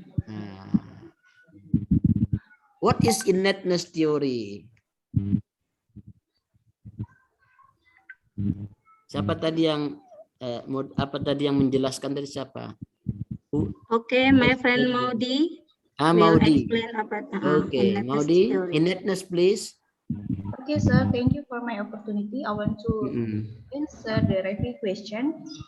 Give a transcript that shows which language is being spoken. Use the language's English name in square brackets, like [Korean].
[English] Nah, what is innateness theory? [Indonesian] Siapa tadi yang apa tadi yang menjelaskan dari siapa? [English] Okay, my friend Maudi. Maudi. Okay, Maudi, innateness, please. Okay, sir. Thank you for my opportunity. I want to answer the review question.